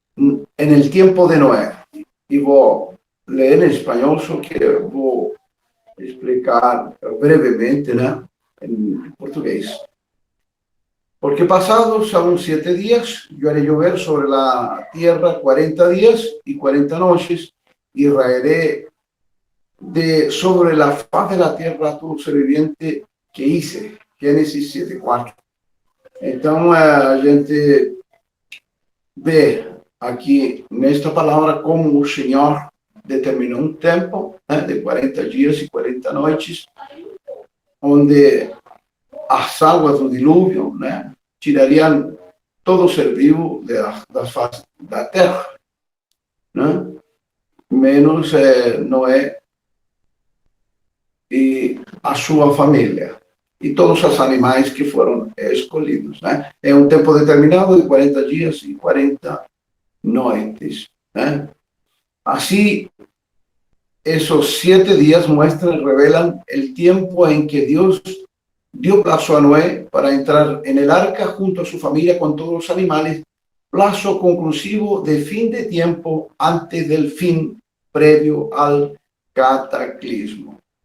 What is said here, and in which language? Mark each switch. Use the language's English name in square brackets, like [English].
[Spanish] En el tiempo de Noé. [Portuguese] E vou ler em espanhol, só que vou explicar brevemente, né? Em português. [Spanish] Porque pasados aún 7 días, yo haré llover sobre la tierra 40 días y 40 noches, y raeré sobre la faz de la tierra todo ser viviente que hice. [Portuguese] Gênesis 7:4. Então, a gente vê aqui nesta palavra como o Senhor determinou um tempo, né, de 40 dias e 40 noites, onde as águas do dilúvio, né, tirariam todo ser vivo das faces da terra, né, menos Noé e a sua família. E todos os animais que foram escolhidos, né? É um tempo determinado de 40 dias e 40 noites, né? [Spanish] Assim, esos 7 días muestran y revelan el tiempo en que Dios dio plazo a Noé para entrar en el arca junto a su familia con todos los animales, plazo conclusivo de fin de tiempo antes del fin previo al cataclismo.